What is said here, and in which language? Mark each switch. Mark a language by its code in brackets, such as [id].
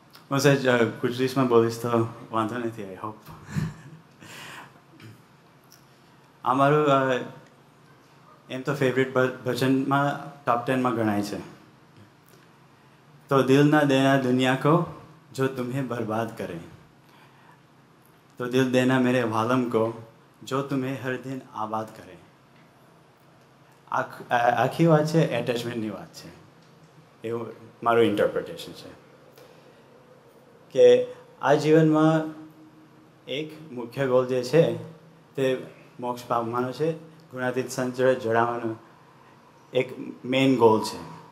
[gu] હું સહેજ ગુજરાતીમાં બોલીશ તો વાંધો નથી, [en] I hope. [gu] અમારું એમ તો ફેવરેટ ભજનમાં ટોપ 10માં ગણાય છે, [hi] तो दिल ना देना दुनिया को जो तुम्हें बर्बाद करे, तो दिल देना मेरे वालम को जो तुम्हें हर दिन आबाद करे. [gu] આખી વાત છે એટેચમેન્ટની વાત છે, એવું મારું ઇન્ટરપ્રિટેશન છે કે આ જીવનમાં એક મુખ્ય ગોલ જે છે તે મોક્ષ પામવાનો છે, ગુણાતીત સંત જોડે જોડાવાનો એક મેઇન ગોલ છે.